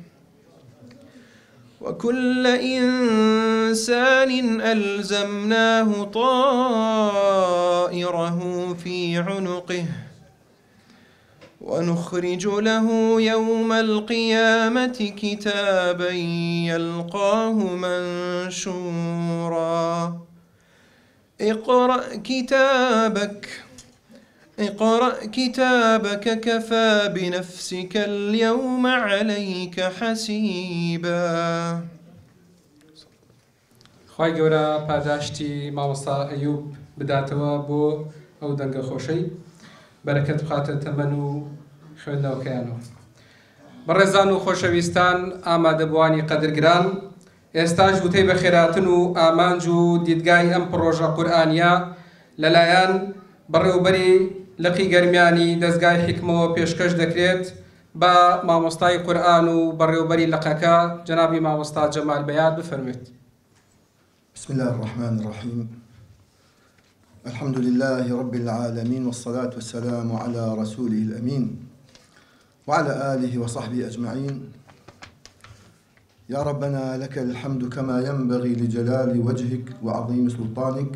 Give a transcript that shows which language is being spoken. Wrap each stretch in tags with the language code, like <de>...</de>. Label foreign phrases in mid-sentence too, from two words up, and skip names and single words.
<ar>وكل إنسان ألزمناه طائره في عنقه ونخرج له يوم القيامة كتابا يلقاه منشورا. اقرأ كتابك كفى بنفسك اليوم عليك حسيبا.</ar> <ckb>خوای گەورە پاداشتی مامۆستا ئەیوب بداتەوە بۆ ئەو دەنگە خۆشەی بەرەکەت بخاتە تەمەن و خوێندنەوەکەیانەوە. بەڕێزان و خۆشەویستان، ئامادەبوانی قەدرگران، ئێستاش وتەی بە خێراتن و ئامانج و دیدگای ئەم پرۆژە قورئانیە لەلایەن بەڕێوەبەری لقی گەرمیانی دەستگای حکمەوە پێشکەش دەکرێت بە مامۆستای قورئان و بەڕێوەبەری لقەکە جەنابی مامۆستا جەمال بەیاد بفەرمێت.</ckb> <ar>بسم الله الرحمن الرحيم. الحمد لله رب العالمين والصلاة والسلام على رسوله الأمين وعلى آله وصحبه أجمعين. يا ربنا لك الحمد كما ينبغي لجلال وجهك وعظيم سلطانك.</ar>